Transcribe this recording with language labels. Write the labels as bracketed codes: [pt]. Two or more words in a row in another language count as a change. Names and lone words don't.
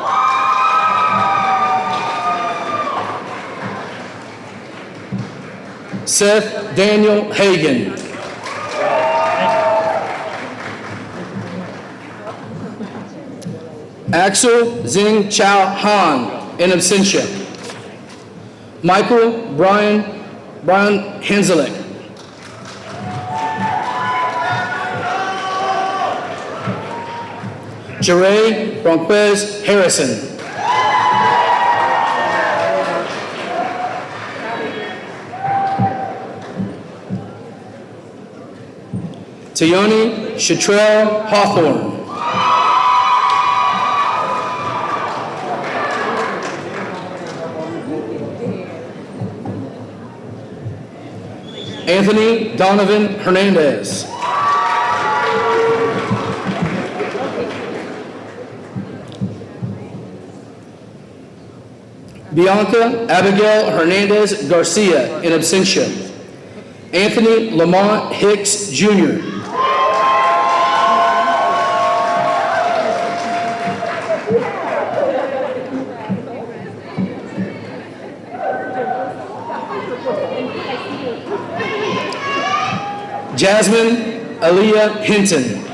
[en] Seth Daniel Hagan. Axel Zing Chao Han, [la] in absentia. [en] Michael Brian Hanselik. Jeray Bronquez Harrison. Tayoni Shatrell Hawthorne. Anthony Donovan Hernandez. Bianca Abigail Hernandez Garcia, [la] in absentia. [en] Anthony Lamont Hicks Jr. Jasmine Aaliyah Hinton.